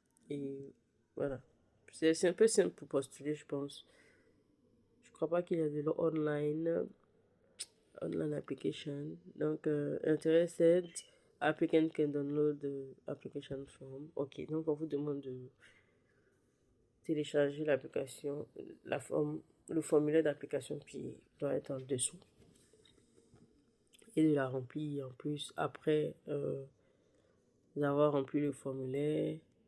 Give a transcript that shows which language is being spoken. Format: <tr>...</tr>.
<fr>Et voilà. C'est un peu simple pour postuler, je pense. Je crois pas qu'il y a de l'</fr> <en>online online application. Donc, interested, applicant can download the application form.</en> <fr>Ok, donc on vous demande de télécharger l'application, la forme, le formulaire d'application qui doit être en dessous et de la remplir en plus après avoir rempli le formulaire.</fr>